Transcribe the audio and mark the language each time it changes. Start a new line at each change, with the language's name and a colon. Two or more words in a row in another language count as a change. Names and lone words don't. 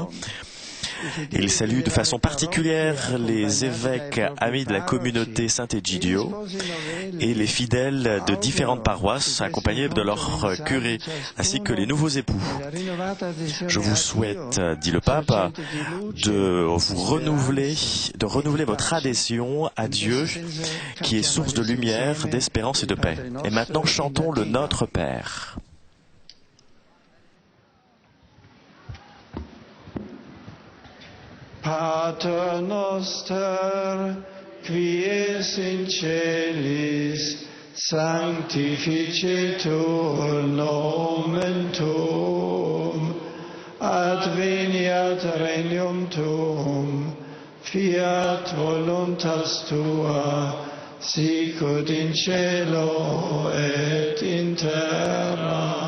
French: Il salue de façon particulière les évêques amis de la communauté Saint-Egidio et les fidèles de différentes paroisses accompagnés de leurs curés ainsi que les nouveaux époux. Je vous souhaite, dit le pape, de renouveler votre adhésion à Dieu qui est source de lumière, d'espérance et de paix. Et maintenant chantons le Notre Père.
Latin: Pater noster, qui es in celis, sanctificetur nomen tuum, adveniat regnum tuum, fiat voluntas tua, sicut in cielo et in terra.